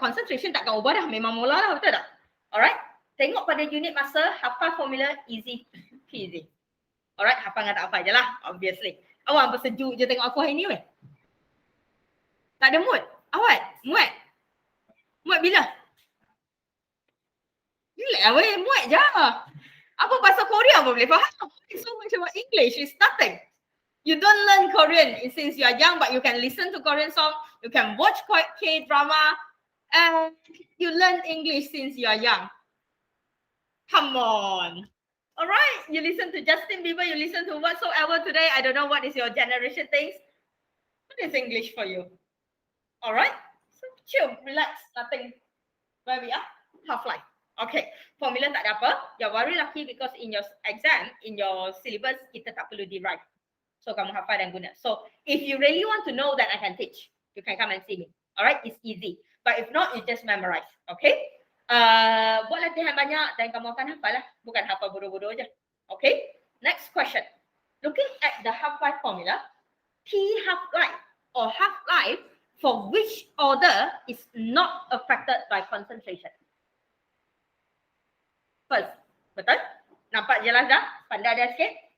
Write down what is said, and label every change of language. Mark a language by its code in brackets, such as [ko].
[ms] Concentration takkan ubah dah. Memang mula lah. Betul tak? Alright? Tengok pada unit masa, hafal formula, [en] easy peasy. [ms] Alright? Hafal dengan tak hafal je lah. Obviously. Awak bersejuk je tengok aku hari ni weh. Tak ada mood. Awak? Muat? Muat bila? Relax lah weh. Muat je. Apa bahasa Korea pun boleh faham. [en] So much about English is nothing. You don't learn Korean since you are young, but you can listen to Korean song, you can watch K-drama, and you learn English since you are young. Come on. Alright, you listen to Justin Bieber, you listen to whatsoever today. I don't know what is your generation thinks. What is English for you? Alright, so chill, relax, nothing. Where we are? Half-life. Okay, [ms] formula tak ada apa. [en] You're very lucky because in your exam, in your syllabus, [ms] kita tak perlu derive. So kamu hafal dan guna. [en] So if you really want to know that I can teach, you can come and see me. Alright, it's easy. But if not, you just memorize. Okay? [ms] Buat latihan banyak dan kamu akan hafal lah. Bukan hafal bodoh-bodoh je. Okay? [en] Next question. Looking at the half-life formula, T half-life or half-life for which order is not affected by concentration? [ms] First, betul? Nampak jelas dah? Pandai dah sikit?